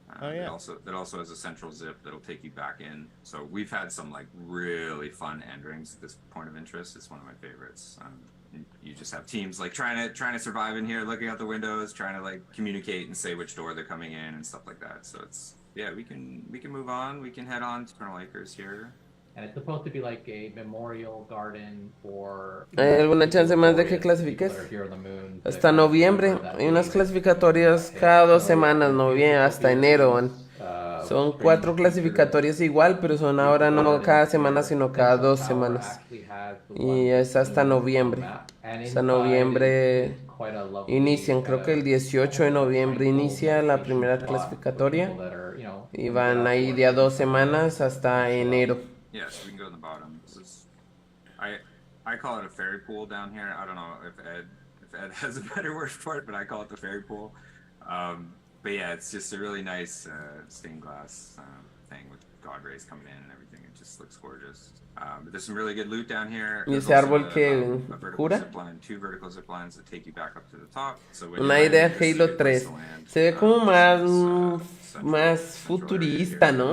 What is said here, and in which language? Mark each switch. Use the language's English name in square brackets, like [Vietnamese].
[English] That also has a central zip that'll take you back in. So we've had some like really fun end rings at this point of interest. It's one of my favorites. you just have teams like trying to survive in here, looking out the windows, trying to like communicate and say which door they're coming in and stuff like that. So it's we can move on. We can head on to Eternal Acres here. And it's supposed to be like a memorial garden for. [Spanish] ¿Hay alguna chance más de que clasifiques? Hasta noviembre. Hay unas clasificatorias cada 2 semanas, noviembre hasta enero. Son 4 clasificatorias igual, pero son ahora no cada semana, sino cada 2 semanas. Y es hasta noviembre. Hasta noviembre inician, creo que el 18 de noviembre inicia la primera clasificatoria. Y van ahí de a 2 semanas hasta enero. [English] Yeah, so we can go in the bottom. This is, I call it a fairy pool down here. I don't know if Ed has a better word for it, but I call it the fairy pool. But yeah, it's just a really nice stained glass thing with god rays coming in and everything. It just looks gorgeous. But there's some really good loot down here. [Spanish] ¿Y ese árbol que cura? [English] 2 vertical zip lines that take you back up to the top. So [Spanish] Una idea Halo 3. Se ve como más futurista, ¿no?